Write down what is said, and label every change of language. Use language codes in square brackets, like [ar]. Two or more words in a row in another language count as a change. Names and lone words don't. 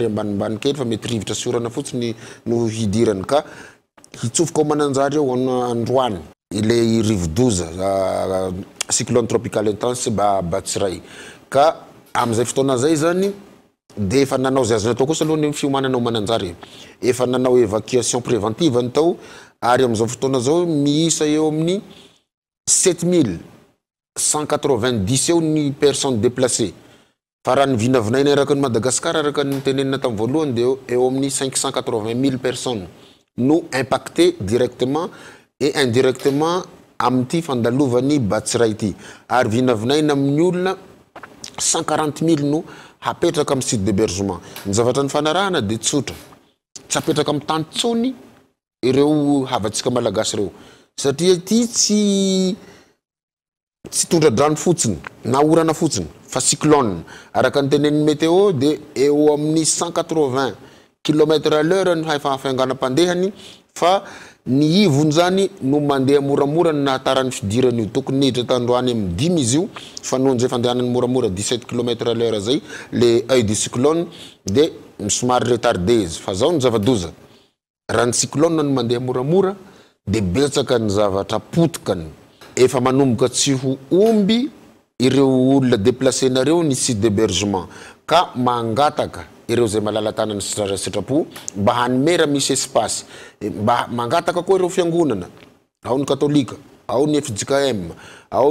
[mg] ambanimbany kely fa mety rivotra sy orana fotsiny no hidirany ka hitsofoka ao Mananjary eo androany ile rivodoza [fr] cyclone tropical intense [mg] Batsiray ka am'izay fotoana zay zany dia efa nanao zay azo natao kosa aloha ny fiomanana ao Mananjary efa nanao [fr] évacuation préventive [mg] ny tao ary am'izao fotoana zao miisa eo amin'ny 7190 eo ny [fr] personnes déplacées [mg] fa raha ny vinavinaina araka ny Madagascar araka ny tenenina tamin'ny voalohany dia eo amin'ny 580 000 personnes no [fr] impactées directement et indirectement [mg] amty fandalovany Batsiray ity ary vinavinaina amin'ny olona 140 000 no hapetraka amin'ny [fr] site d'hébergement [mg] ny zavatra ny fanarahana dia tsotra tsy hapetraka amin'ny tantsony ireo havatsika malagasy ireo satria ity tsy tondra-drano fotsiny na orana fotsiny fa cyclone araka ny tenen'ny météo dia eo amin'ny 180 km/h ny hafanganam-pandehany fa ny ivony zany no mandeha moramora ny nahatarany fidirany io tokony niditra tandroany amin'ny 10 izy io fa noho nizay fandehanany moramora 17 km/h zay [fr] le œil du cyclone [mg] dia somary retardé izy fa zao ny zava-doza raha ny cyclone no mandeha moramora dia betsaka ny zavatra potokany efa manomboka tsy ho omby ireo olona déplacé nareo ny [fr] site d'hébergement [mg] ka mangataka ireo zay malala tanany sitrapo mba hanimera misy espace mba mangataka koa ireo fiangonana ao ny katolika ao ny FJKM ao